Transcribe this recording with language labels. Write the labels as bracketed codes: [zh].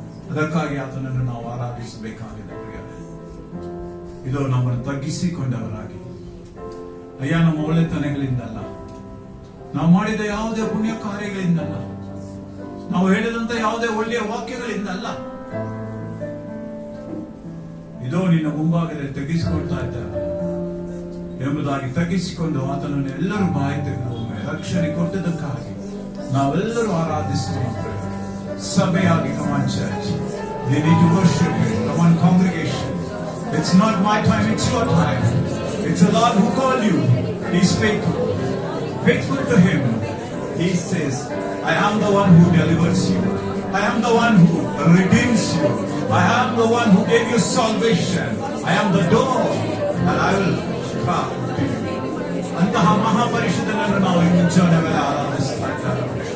[kn] ಅದಕ್ಕಾಗಿ ಆತನನ್ನು ನಾವು ಆರಾಧಿಸಬೇಕಾಗಿದೆ. ಇದು ನಮ್ಮನ್ನು ತಗ್ಗಿಸಿಕೊಂಡವರಾಗಿ, ಅಯ್ಯ ನಮ್ಮ ಒಳ್ಳೆತನಗಳಿಂದಲ್ಲ, ನಾವು ಮಾಡಿದ ಯಾವುದೇ ಪುಣ್ಯ ಕಾರ್ಯಗಳಿಂದಲ್ಲ, ನಾವು ಹೇಳಿದಂತ ಯಾವುದೇ ಒಳ್ಳೆಯ ವಾಕ್ಯಗಳಿಂದಲ್ಲ, ಇದೋ ನಿನ್ನ ಮುಂಭಾಗದಲ್ಲಿ ತಗ್ಗಿಸಿಕೊಳ್ತಾ ಇದ್ದಾರೆ ಎಂಬುದಾಗಿ ತಗ್ಗಿಸಿಕೊಂಡು ಆತನನ್ನು ಎಲ್ಲರೂ ಬಾಯಿ ತೆಗೆದು ರಕ್ಷಣೆ ಕೊಟ್ಟದಕ್ಕಾಗಿ ನಾವೆಲ್ಲರೂ ಆರಾಧಿಸುವ ಸಭೆಯಾಗಿ. [en] Come on church, they need to worship Him. Come on congregation, it's not my time, it's your time. It's the Lord who called you. He's faithful. Faithful to Him. He says, I am the one who delivers you. I am the one who redeems you. I am the one who gave you salvation. I am the door and I will come to you. [kn] ಅಂತಹ ಮಹಾಪರಿಷದನನ್ನು ನಾವು ಈ ಮುಂಜಾನೆಗಳ ಆರಾಧಿಸ್ತಾ ಇದ್ದೇವೆ.